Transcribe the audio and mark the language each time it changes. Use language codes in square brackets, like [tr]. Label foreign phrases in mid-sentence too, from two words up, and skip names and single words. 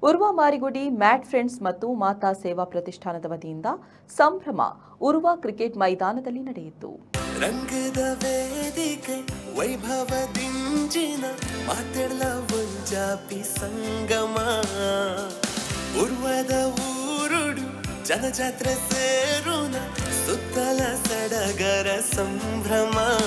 [kn] ಉರ್ವ ಮಾರಿಗುಡಿ ಮ್ಯಾಟ್ ಫ್ರೆಂಡ್ಸ್ ಮತ್ತು ಮಾತಾ ಸೇವಾ ಪ್ರತಿಷ್ಠಾನದ ವತಿಯಿಂದ ಸಂಭ್ರಮ ಉರ್ವ ಕ್ರಿಕೆಟ್ ಮೈದಾನದಲ್ಲಿ ನಡೆಯಿತು. [tcy] ರಂಗದ ವೇದಿಕೆ ವೈಭವದಿಂಜಿನ ಮಾತೆಲ್ಲ ಒಂಜಾಪಿ ಸಂಗಮ ಉರ್ವದ ಊರುಡು ಜನಜಾತ್ರೆ ಸೇರುನ ಸುತ್ತಲ ಸಡಗರ ಸಂಭ್ರಮ